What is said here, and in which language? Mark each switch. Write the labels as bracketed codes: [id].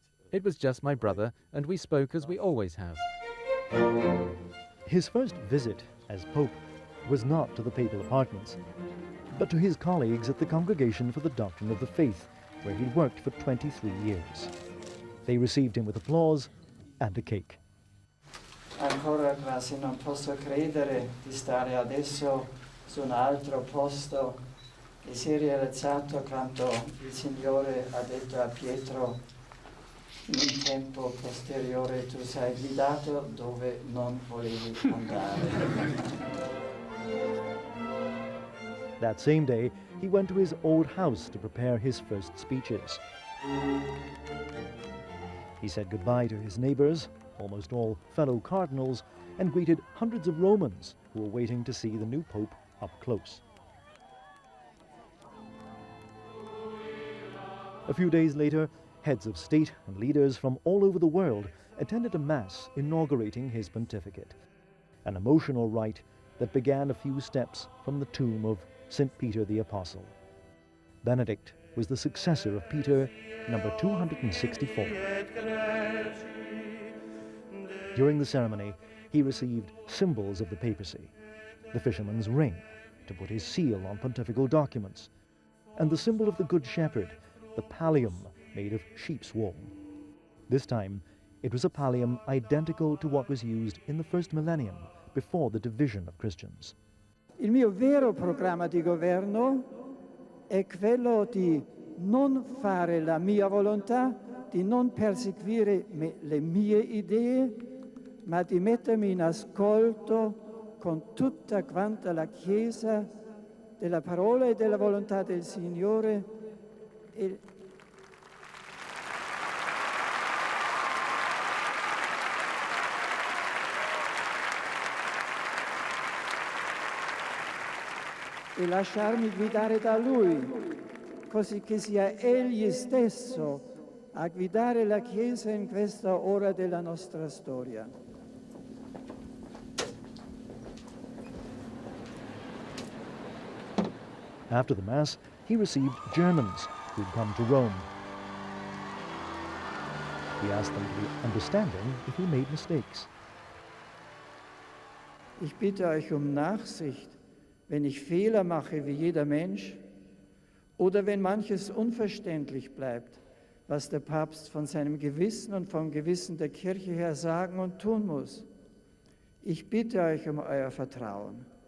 [en] It was just my brother, and we spoke as we always have. His first visit as Pope was not to the papal apartments, but to his colleagues at the Congregation for the Doctrine of the Faith, where he'd worked for 23 years. They received him with applause and a cake. [it] Ancora quasi non posso credere di stare adesso su un altro posto e si è realizzato quanto il Signore ha detto a Pietro: in un tempo posteriore tu sei guidato dove non volevi andare. [en] That same day, he went to his old house to prepare his first speeches. He said goodbye to his neighbors, almost all fellow cardinals, and greeted hundreds of Romans who were waiting to see the new pope up close. A few days later, heads of state and leaders from all over the world attended a mass inaugurating his pontificate, an emotional rite that began a few steps from the tomb of St. Peter the Apostle. Benedict was the successor of Peter, number 264. During the ceremony, he received symbols of the papacy: the fisherman's ring, to put his seal on pontifical documents, and the symbol of the Good Shepherd, the pallium made of sheep's wool. This time, it was a pallium identical to what was used in the first millennium, before the division of Christians. [it] Il mio vero programma di governo è quello di non fare la mia volontà, di non perseguire le mie idee, ma di mettermi in ascolto con tutta quanta la Chiesa della parola e della volontà del Signore e lasciarmi guidare da Lui, così che sia Egli stesso a guidare la Chiesa in questa ora della nostra storia. [en] After the Mass, he received Germans who'd come to Rome. He asked them to be understanding if he made mistakes. [de] Ich bitte euch Nachsicht, wenn ich Fehler mache wie jeder Mensch oder wenn manches unverständlich bleibt, was der Papst von seinem Gewissen und vom Gewissen der Kirche her sagen und tun muss. Ich bitte euch euer Vertrauen.